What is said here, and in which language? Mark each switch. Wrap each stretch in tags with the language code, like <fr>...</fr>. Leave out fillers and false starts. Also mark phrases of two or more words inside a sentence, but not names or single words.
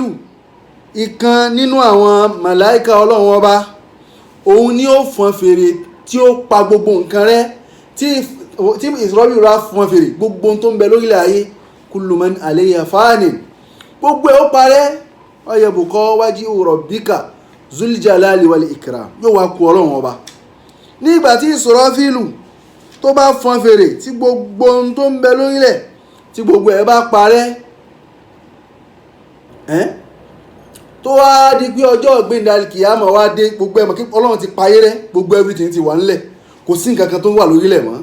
<yo>Ìkan nínú àwọn màláìka ọlọ́run ọba, òun ni ó fọn fèrè tí ó pa gbogbo nǹkan rẹ́. Tí Israfilu rá fọn fèrè, gbogbo tó ń bẹ lórílẹ̀ ayé,</yo> <ar>كل من عليها فان,</ar> <yo>gbogbo ẹ̀ ó parẹ́.</yo> <ar>ويبقى وجه ربك ذو الجلال والإكرام,</ar> <yo>yóò wá kú ọlọ́run ọba. Nígbà tí Israfilu tó bá fọn fèrè tí gbogbo ohun tó ń bẹ lórílẹ̀ tí gbogbo ẹ̀ bá parẹ́, tó wá di pé ọjọ́ ìgbéǹde kìyàmọ̀ wá dé, gbogbo ẹ̀mọ̀ kí ọlọ́run ti payé rẹ́, gbogbo everything ti wà ńlẹ̀, kò sí nǹkan kan tó wà lórílẹ̀ mọ́.</yo>